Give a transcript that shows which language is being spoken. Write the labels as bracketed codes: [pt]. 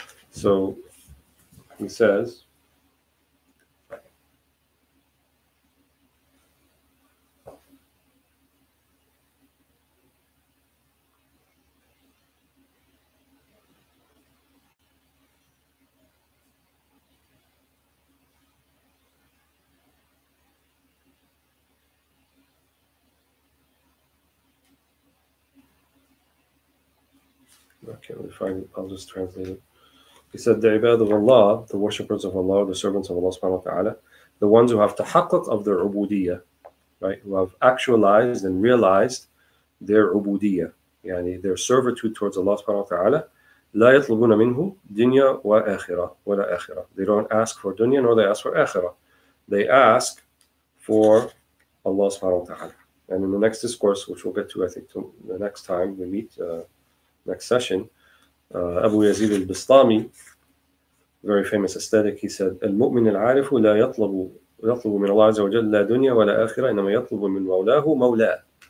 [en] So he says, I can't really find it, I'll just translate it. He said, the ibad of Allah, the worshippers of Allah, the servants of Allah subhanahu wa ta'ala, the ones who have tahaqqaq of their ubudiyyah, right? Who have actualized and realized their ubudiyya, yani their servitude towards Allah subhanahu wa ta'ala. [ar] لا يطلبون منه دنيا وآخرة ولا آخرة. [en] They don't ask for dunya nor they ask for akhirah. They ask for Allah subhanahu wa ta'ala. And in the next discourse, which we'll get to, I think, the next time we meet, next session, Abu Yazid al-Bistami, very famous ascetic, he said, [ar] المؤمن العارف لا يطلب من الله عز وجل لا دنيا ولا آخرة إنما يطلب من مولاه مولاه.